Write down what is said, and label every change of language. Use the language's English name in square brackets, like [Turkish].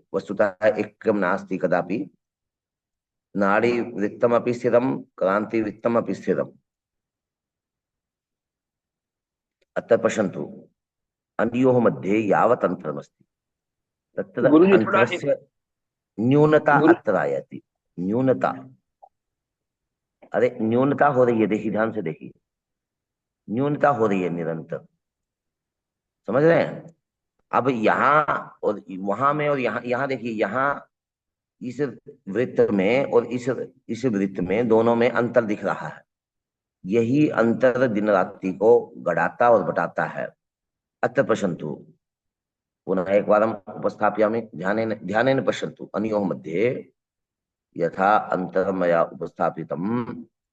[Sanskrit] वस्तुतः ऐक्यं नास्ति कदापि, नाडीवृत्तमपि स्थिरं, क्रान्तिवृत्तमपि स्थिरम्। अत्र पश्यन्तु, अन्योः मध्ये यावत् अन्तरमस्ति तत्र [Hindi] गुरुजी थोड़ा [Sanskrit] अन्तरस्य न्यूनता [Hindi] गुरु [Sanskrit] अत्र आयाति। [Hindi] न्यूनता, अरे न्यूनता हो रही है, देखिए ध्यान से देखिए, न्यूनता हो रही है निरंतर, समझ रहे हैं। अब यहाँ और वहां में और यहाँ यहाँ देखिए, यहाँ इस वृत्त में और इस वृत्त में, दोनों में अंतर दिख रहा है। यही अंतर दिन रात्रि को गढ़ाता और बटाता है। [Sanskrit] अत्र पश्यन्तु, पुनः एकवारम् उपस्थापयामि, ध्यानेन पश्यन्तु। अनयोः मध्ये यथा अंतरं मया उपस्थापितम्,